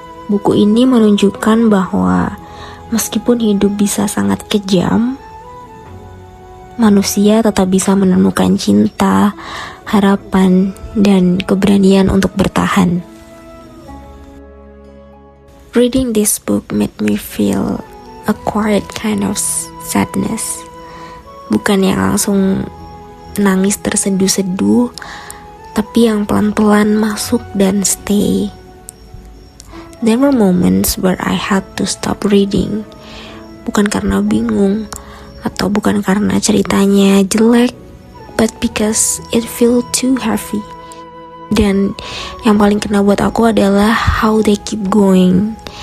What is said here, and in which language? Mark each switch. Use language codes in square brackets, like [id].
[id] Buku ini menunjukkan bahwa meskipun hidup bisa sangat kejam, manusia tetap bisa menemukan cinta, harapan, dan keberanian untuk bertahan. [en] Reading this book made me feel a quiet kind of sadness. [id] Bukan yang langsung nangis terseduh-seduh, tapi yang pelan-pelan masuk dan stay. [en] There were moments where I had to stop reading, [id] bukan karena bingung atau bukan karena ceritanya jelek, [en] but because it felt too heavy. [id] Dan yang paling kena buat aku adalah [en] how they keep going.